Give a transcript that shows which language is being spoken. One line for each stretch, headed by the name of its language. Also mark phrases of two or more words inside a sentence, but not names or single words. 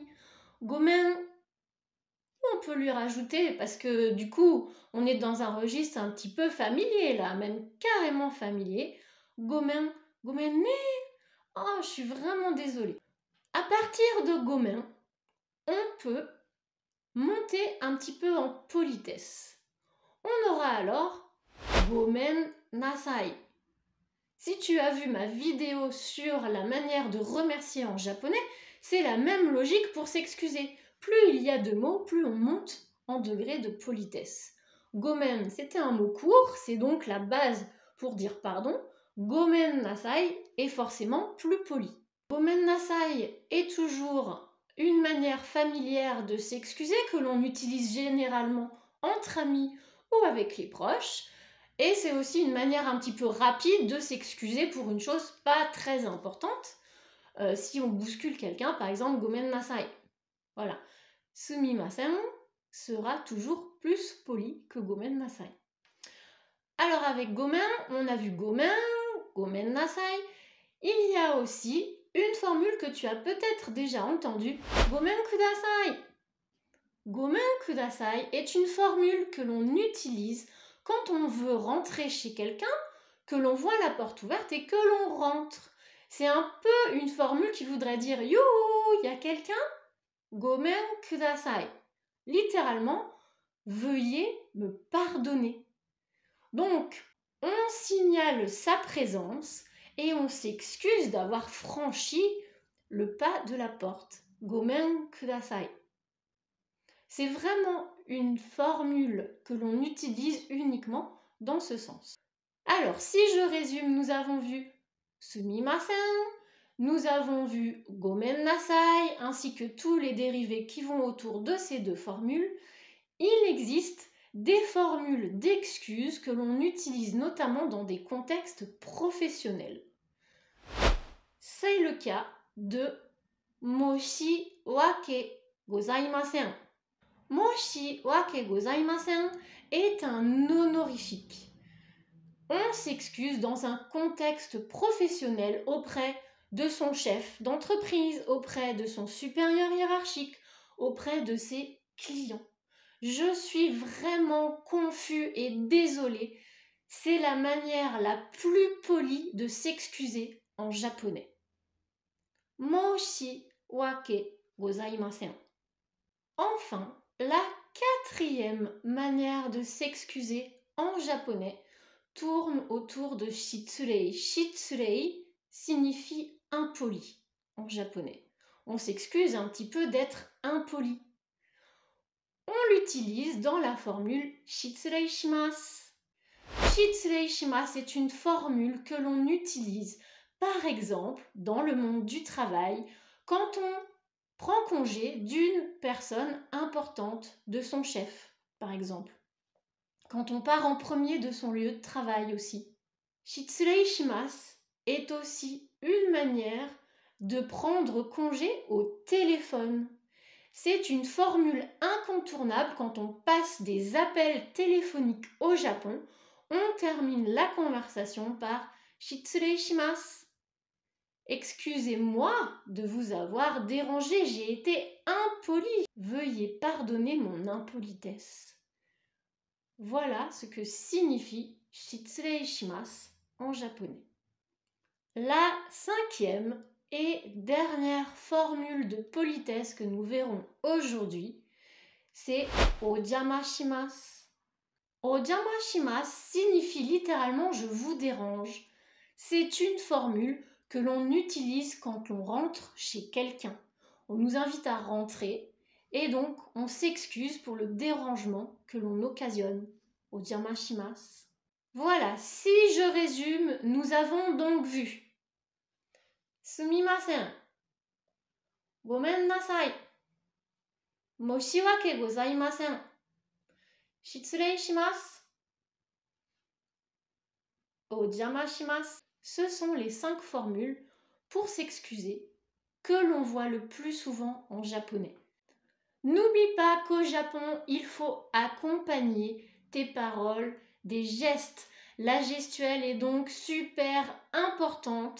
French: Gomen, on peut lui rajouter, parce que du coup, on est dans un registre un petit peu familier, là, même carrément familier.
Japanese: ごめん、ごめんね.
French: Oh, je suis vraiment désolée. À partir de gomen, on peut monter un petit peu en politesse. On aura alors
Japanese: ごめんなさい.
French: Si tu as vu ma vidéo sur la manière de remercier en japonais, c'est la même logique pour s'excuser. Plus il y a de mots, plus on monte en degré de politesse. Gomen, c'était un mot court, c'est donc la base pour dire pardon.
Japanese: ごめんなさい
French: est forcément plus poli.
Japanese: ごめんなさい
French: est toujours une manière familière de s'excuser que l'on utilise généralement entre amis ou avec les proches. Et c'est aussi une manière un petit peu rapide de s'excuser pour une chose pas très importante. Si on bouscule quelqu'un, par exemple,
Japanese: ごめんなさい.
French: Voilà. Sumimasen sera toujours plus poli que
Japanese: ごめんなさい.
French: Alors avec gomen, on a vu
Japanese: ごめん、ごめんなさい.
French: Il y a aussi une formule que tu as peut-être déjà entendue,
Japanese: ごめんください. ごめんください
French: est une formule que l'on utilise quand on veut rentrer chez quelqu'un, que l'on voit la porte ouverte et que l'on rentre. C'est un peu une formule qui voudrait dire youhou, il y a quelqu'un?
Japanese: ごめんください.
French: Littéralement, veuillez me pardonner. Donc, on signale sa présence et on s'excuse d'avoir franchi le pas de la porte.
Japanese: ごめんください.
French: C'est vraiment une formule que l'on utilise uniquement dans ce sens. Alors, si je résume, nous avons vu sumimasen, nous avons vu
Japanese: ごめんなさい,
French: ainsi que tous les dérivés qui vont autour de ces deux formules. Il existe des formules d'excuses que l'on utilise notamment dans des contextes professionnels. cas de
Japanese: 申し訳ございません. 申し訳ございません
French: est un honorifique. On s'excuse dans un contexte professionnel auprès de son chef d'entreprise, auprès de son supérieur hiérarchique, auprès de ses clients. Je suis vraiment confus et désolée. C'est la manière la plus polie de s'excuser en japonais.
Japanese: 申し訳ございません.
French: Enfin, la quatrième manière de s'excuser en japonais tourne autour de shitsurei. Shitsurei signifie impoli en japonais. On s'excuse un petit peu d'être impoli. On l'utilise dans la formule
Japanese: 失礼します. 失礼します
French: est une formule que l'on utilise par exemple dans le monde du travail quand on prend congé d'une personne importante, de son chef par exemple. Quand on part en premier de son lieu de travail aussi.
Japanese: 失礼します
French: est aussi une manière de prendre congé au téléphone. C'est une formule incontournable quand on passe des appels téléphoniques au Japon. On termine la conversation par
Japanese: 失礼します.
French: Excusez-moi de vous avoir dérangé, j'ai été impoli. Veuillez pardonner mon impolitesse. Voilà ce que signifie
Japanese: 失礼します
French: en japonais. La cinquième et dernière formule de politesse que nous verrons aujourd'hui, c'est
Japanese: お邪魔します. お邪魔します
French: signifie littéralement je vous dérange. C'est une formule que l'on utilise quand on rentre chez quelqu'un. On nous invite à rentrer et donc on s'excuse pour le dérangement que l'on occasionne.
Japanese: お邪魔します.
French: Voilà, si je résume, nous avons donc vu
Japanese: すみません、ごめんなさい、申し訳ございません、失礼します、お邪魔します.
French: Ce sont les 5 formules pour s'excuser que l'on voit le plus souvent en japonais. N'oublie pas qu'au Japon, il faut accompagner tes paroles des gestes. La gestuelle est donc super importante.